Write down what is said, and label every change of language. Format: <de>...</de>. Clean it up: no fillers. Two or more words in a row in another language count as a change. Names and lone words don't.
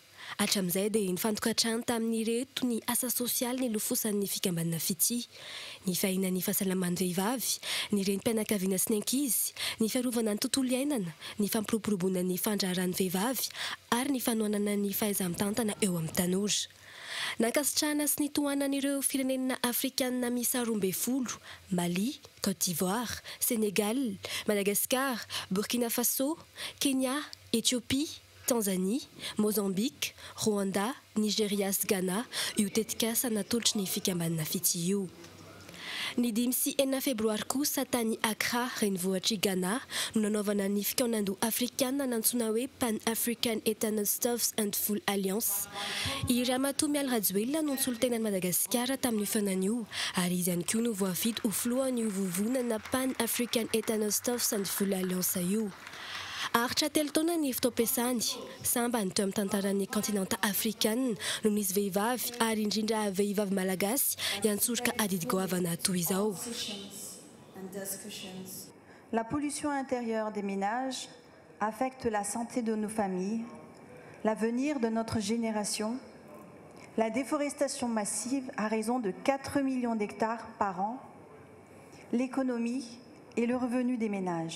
<mg>Hatram'izay dia nifantokatrano tamin'ireto ny asa sosialy ny lofosan'ny fikambanana fity, ny fahina ny fahasalaman'ny vehivavy, ny renim-pianakaviana sy ny ankizy, ny fiarovana ny tontolo iainana, ny fampiroboroboana ny fandraharan'ny vehivavy ary ny fanohanana ny fahaiza-mitantana eo amin'ny tanora. Nankasitrahana sy nitohanan'ireo firenena afrikanina miisa 12: Mali, Côte d'Ivoire, Sénégal, Madagascar, Burkina Faso, Kenya, Éthiopie, Tanzanie, Mozambique, Rwanda, Nigeria sy Ghana io tetika sanatolotry ny fikambanana fity io. Ny 5 sy 4 febroary kosa tany Accra renivohitry Ghana no nanaovana ny fikaonando afrikanina nantsona hoe Pan-African Ethno Staffs and Full Alliance. I Ramatoa Miala Rajoelina no nitsolo-tenan'i Madagasikara tamin'io feonan'io ary izy ihany koa no voafidy ho filohan'io vovonana Pan-African Ethno Staffs and Full Alliance io. Aritra 3 taona ny fitaom-piasany, samba ny teo amin'ny tantaran'ny kontinanta afrikanina no nisy vehivavy ary indrindra vehivavy malagasy iantsoroka adidy-goavana toy izao.</mg> <fr>La pollution intérieure des ménages affecte la santé de nos familles, l'avenir de notre génération, la déforestation massive à raison de 4 millions d'hectares par an, l'économie et le revenu des ménages.</fr>